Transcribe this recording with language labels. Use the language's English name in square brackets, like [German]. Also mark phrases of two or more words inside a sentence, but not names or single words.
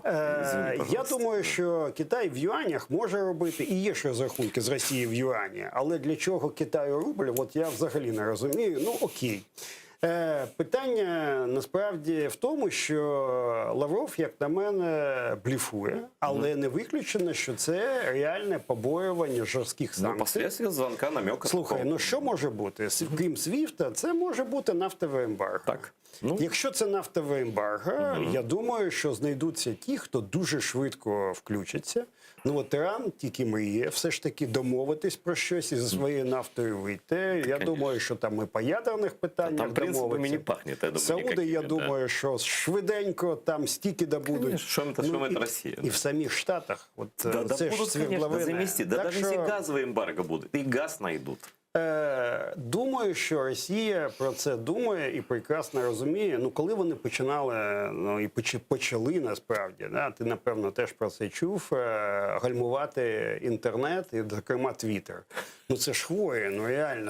[Ukrainian] Я думаю, що Китай в юанях може робити, і є ще розрахунки з Росії в юані, але для чого Китаю рубль, от я взагалі не розумію. Ну, окей. Питання насправді в тому, що Лавров, як на мене, бліфує, але не виключено, що це реальне побоювання жорстких санкцій. Ну, [Russian] последствия звонка, намека. [Ukrainian] Слухай, ну що може бути? Крім Свіфта, це може бути нафтове ембарго. Так. Ну. Якщо це нафтове ембарго, я думаю, що знайдуться ті, хто дуже швидко включиться. Ну от Іран тільки мріє все ж таки домовитись про щось і за своєю нафтою вийти. Я думаю, що там і по ядерних питаннях [Russian] там принципами не пахнет, я думаю, [Ukrainian] Сауди, я думаю, що швиденько там стільки добудуть. [Russian] Что это Россия? [Ukrainian] І в самих Штатах. От, [Russian] Да [Ukrainian] це [Russian] будут, [Ukrainian] ж [Russian] конечно, [Ukrainian] свердловини. [Russian] заместить. Да [Ukrainian] Так [Russian] даже [Ukrainian] що, [Russian] если газовый эмбарго будет, и газ найдут. [Ukrainian] Думаю, що Росія про це думає і прекрасно розуміє. Ну, коли вони починали, ну і почали насправді, да, ти напевно теж про це чув, гальмувати інтернет і, зокрема, Твіттер. Ну це ж хворі, ну реально.